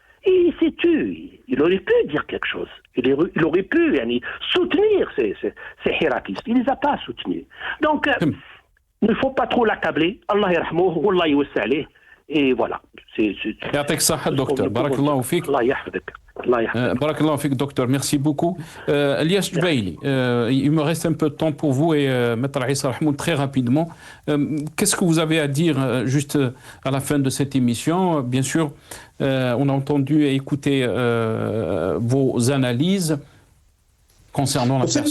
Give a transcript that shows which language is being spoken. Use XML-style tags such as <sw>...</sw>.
<fr>Et il s'est tué. Il aurait pu dire quelque chose. Il aurait pu soutenir ces Hirakistes. Il ne les a pas soutenus. Donc, il ne faut pas trop l'accabler.</fr> <ar>Allah yarhamouh, Wallah yawassa alayh.</ar> <fr>Et voilà.</fr> <ar>يعطيك الصحة دكتور, بارك الله فيك. الله يحفظك. بارك الله فيك</ar> <fr>docteur, merci beaucoup. Elias Jubaili, il me reste un peu de temps pour vous et Maître Issa Rahmoun très rapidement. Qu'est-ce que vous avez à dire juste à la fin de cette émission? Bien sûr, on a entendu et écouté vos analyses concernant la personne.</fr>